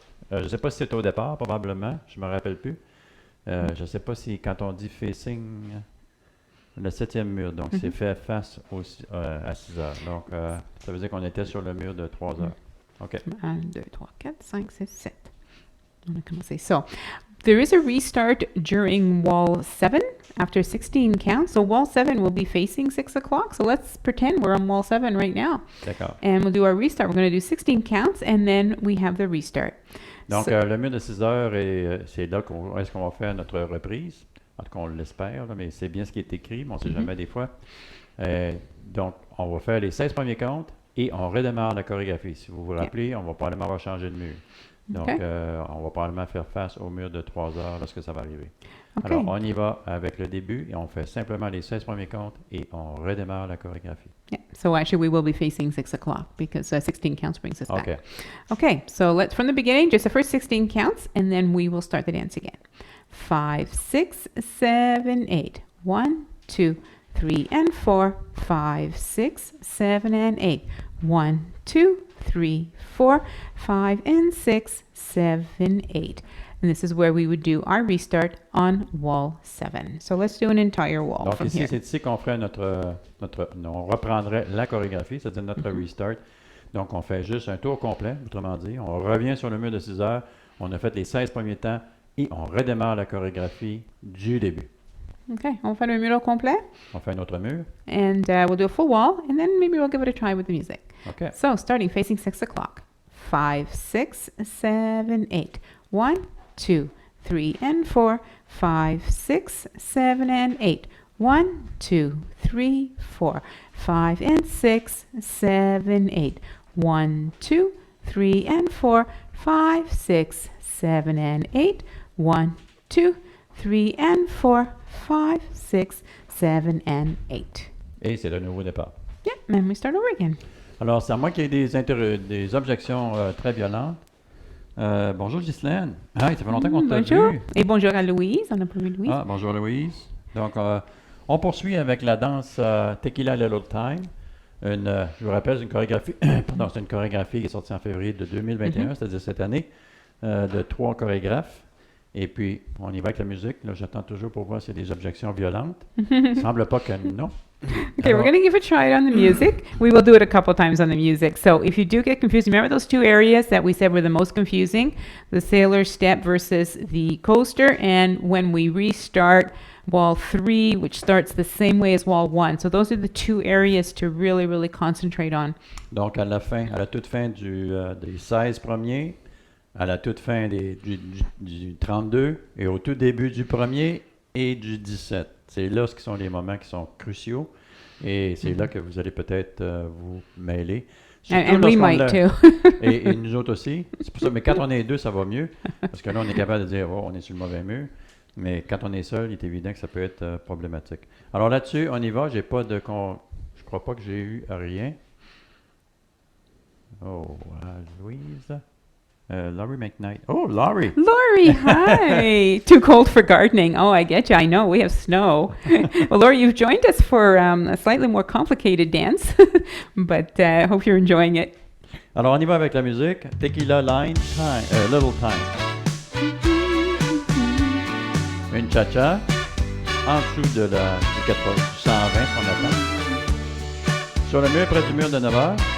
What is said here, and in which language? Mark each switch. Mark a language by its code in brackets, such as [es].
[fr] Je ne sais pas si c'est au départ, probablement. Je ne me rappelle plus. Je ne sais pas si quand on dit facing, le 7e mur, donc c'est fait face à 6 heures. Donc, ça veut dire qu'on était sur le mur de 3 heures. [en] OK. [fr] 1, 2, 3, 4, 5, 6, 7. On a commencé. [en] So, there is a restart during wall 7 after 16 counts. So, wall 7 will be facing 6 o'clock. So, let's pretend we're on wall 7 right now. [fr] D'accord. [en] And we'll do our restart. We're going to do 16 counts and then we have the restart. [fr] Donc, [en] So- [fr] le mur de 6 heures, c'est là est-ce qu'on va faire notre reprise. En tout cas, on l'espère, là, mais c'est bien ce qui est écrit, mais on ne sait jamais des fois. Donc, on va faire les 16 premiers comptes et on redémarre la chorégraphie. Si vous vous rappelez, on va probablement avoir changé de mur. Donc, [en] OK. [fr] on va probablement faire face au mur de 3 heures lorsque ça va arriver. [en] Okay. [fr] Alors, on y va avec le début et on fait simplement les 16 premiers comptes et on redémarre la chorégraphie. [en] Yeah. So actually, we will be facing 6 o'clock because 16 counts brings us OK. back. Okay, so let's from the beginning, just the first 16 counts, and then we will start the dance again. 5, 6, 7, 8. 1, 2, 3, and 4. 5, 6, 7, and 8. 1, 2, 3, 4, 5, and 6, 7, 8. And this is where we would do our restart on wall 7. So let's do an entire wall [fr] Donc, [en] from [fr] ici, [en] here. [fr] c'est ici qu'on ferait on reprendrait la chorégraphie, c'est-à-dire notre restart. Donc, on fait juste un tour complet, autrement dit. On revient sur le mur de 6 heures. On a fait les 16 premiers temps et on redémarre la chorégraphie du début. Okay, on va faire le mur au complet. On fait un autre mur. [en] And we'll do a full wall, and then maybe we'll give it a try with the music. OK. So, starting facing 6 o'clock. 5, 6, 7, 8. 1, 2, 3, and 4. 5, 6, 7, and 8. 1, 2, 3, 4. 5 and 6, 7, 8. 1, 2, 3, and 4. 5, 6, 7, and 8. 1, 2, 3, and 4. 5, 6, 7, and 8. [fr] Et c'est le nouveau départ. [en] Yeah, and we start over again. [fr] Alors, c'est à moi qu'il y ait des objections très violentes. Bonjour Ghislaine. Ah, ça fait longtemps qu'on t'a Bonjour. vu. Et bonjour à Louise. On n'a pas vu Louise. Ah, bonjour Louise. Donc, on poursuit avec la danse Tequila Little Time. Je vous rappelle, c'est une chorégraphie, pardon, c'est une chorégraphie qui est sortie en février de 2021, c'est-à-dire cette année, de 3 chorégraphes. Et puis, on y va avec la musique. Là, j'attends toujours pour voir s'il y a des objections violentes. Il semble pas que non. [en] Okay, we're going to give a try on the music. We will do it a couple times on the music. So if you do get confused, remember those 2 areas that we said were the most confusing? The sailor step versus the coaster. And when we restart wall 3, which starts the same way as wall 1. So those are the 2 areas to really, really concentrate on. [fr] Donc, à la toute fin des 16 premiers, à la toute fin du 32 et au tout début du premier et du 17. C'est là ce qui sont les moments qui sont cruciaux et c'est là que vous allez peut-être vous mêler. Surtout [en] And we [fr] lorsqu'on [en] might [fr] l'a- [en] too. [fr] et nous autres aussi. C'est pour ça, mais quand on est deux, ça va mieux. Parce que là, on est capable de dire, oh, on est sur le mauvais mur. Mais quand on est seul, il est évident que ça peut être problématique. Alors là-dessus, on y va. J'ai pas de je crois pas que j'ai eu rien. [en] Oh, Louise. Laurie McKnight. Oh, Laurie! Laurie, hi. Too cold for gardening. Oh, I get you. I know we have snow. Well, Laurie, you've joined us for a slightly more complicated dance, but I hope you're enjoying it. [fr] Alors, on y va avec la musique. Tequila Line Time, Little Time. Une cha-cha en dessous de du 14, du 120, ce qu'on attend. Sur le mur, près du mur de 9 heures.